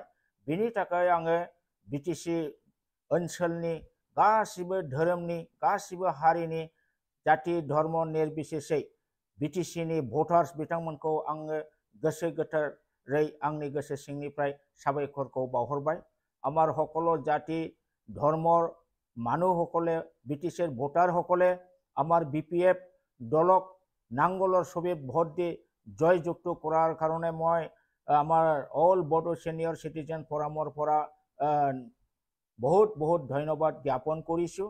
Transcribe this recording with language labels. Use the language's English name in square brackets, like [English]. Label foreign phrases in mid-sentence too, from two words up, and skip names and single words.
[Bodo] बिनि थाखाय आङो BTC ओनसोलनि गासिबो धोरोमनि, गासिबो हारिनि, जाति धर्म निर्बिसेसै BTCनि भटार्स बिथांमोनखौ आङो गोसो गोथारै आंनि गोसो सिंनिफ्राय साबायखरखौ बावहरबाय। [Assamese] আমাৰ সকলো জাতি ধৰ্মৰ মানুহসকলে BTCৰ ভোটাৰসকলে আমাৰ BPF দলক নাঙ্গলৰ ছবিত ভোট দি জয়যুক্ত কৰাৰ কাৰণে মই আমাৰ অল বড' সিনিয়ৰ সিটিজেন ফৰামৰ পৰা বহুত ধন্যবাদ জ্ঞাপন কৰিছোঁ।